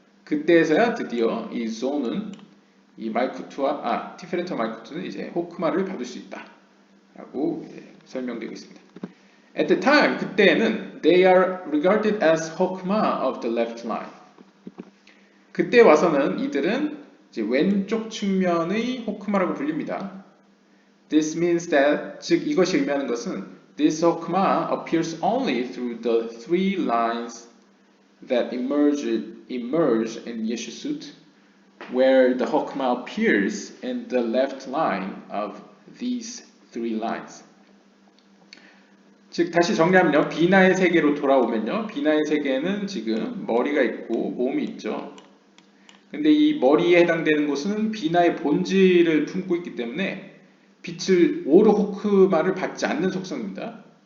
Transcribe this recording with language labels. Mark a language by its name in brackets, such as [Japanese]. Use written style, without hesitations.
[Korean] 그때에서야 드디어 이 존은 이 티페레트와 말쿠트는 이제 호크마를 받을 수 있다라고 설명되고 있습니다. [English] At the time, [Korean] 그때에는 [English] they are regarded as hokma of the left line. [Korean] 그때 와서는 이들은 이제 왼쪽 측면의 호크마라고 불립니다. [English] This means that, [Korean] 즉 이것이 의미하는 것은 [English] this hokma appears only through the three lines that emerge in Yeshusut, where the hokma appears in the left line of these three lines. [Korean] 즉 다시 정리하면요, 비나의 세계로 돌아오면요, 비나의 세계에는 지금 머리가 있고 몸이 있죠. 근데 이 머리에 해당되는 곳은 비나의 본질을 품고 있기 때문에 빛을 오르호크마를 받지 않는 속성입니다.